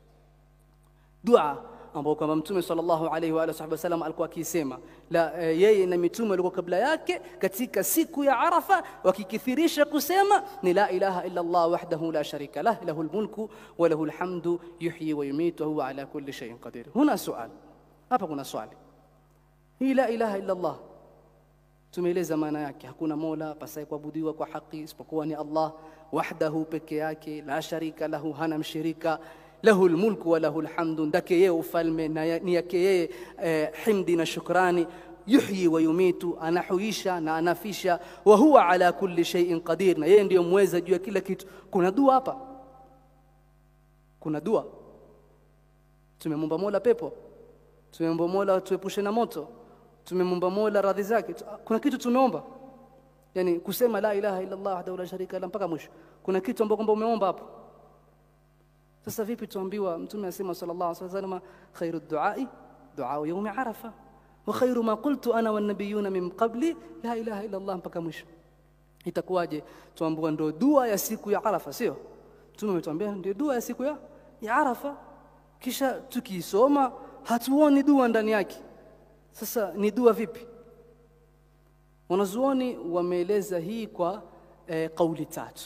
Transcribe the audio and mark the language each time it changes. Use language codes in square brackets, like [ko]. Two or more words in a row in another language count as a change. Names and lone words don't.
[sw] Dua ambayo kwamba Mtume [ar] صلى الله عليه وآله وسلم [sw] alikuwa akisema yeye na mitume walikuwa kabla yake katika siku ya Arafa wakikithirisha kusema ni [ar] لا إله إلا الله وحده لا شريك له له الملك وله الحمد يحيي ويميت وهو على كل شيء قدير. [sw] Huna swali hapa, kuna swali. Hii [ar] لا إله إلا الله [sw] tumeeleza maana yake, hakuna mola pasaye kuabudiwa kwa haki isipokuwa ni [ar] الله وحده [sw] peke yake, [ar] لا شريك له, [sw] hana mshirika, [ar] له الملك وله الحمد, [sw] ndake yeye ufalme na ni yake yeye himdi na shukrani, [ar] يحيي ويميت, [sw] anahuisha na anafisha, [ar] وهو على كل شيء قدير, [sw] na yeye ndiye muweza juu ya kila kitu. Kuna dua hapa, kuna dua. Tumemwomba mola pepo, tumemwomba mola tuepushe na moto, tumemwomba mola radhi zake. Kuna kitu tumeomba, yani kusema [ar] لا إله إلا الله وحده لا شريك له [sw] mpaka mwisho, kuna kitu ambacho kwamba umeomba hapo. Sasa vipi tuambiwa Mtume asema [ar] صلى الله عليه وسلم, خير الدعاء دعاء يوم عرفة وخير ما قلت أنا والنبيون من قبلي لا إله إلا الله [sw] mpaka mwisho? Itakuwaje tuambiwa ndio dua ya siku ya Arafa? Sio, Mtume ametuambia ndio dua ya siku ya Arafa, kisha tukisoma hatuoni dua ndani yake. Sasa ni dua vipi? Wanazuoni wameeleza hii kwa kauli tatu.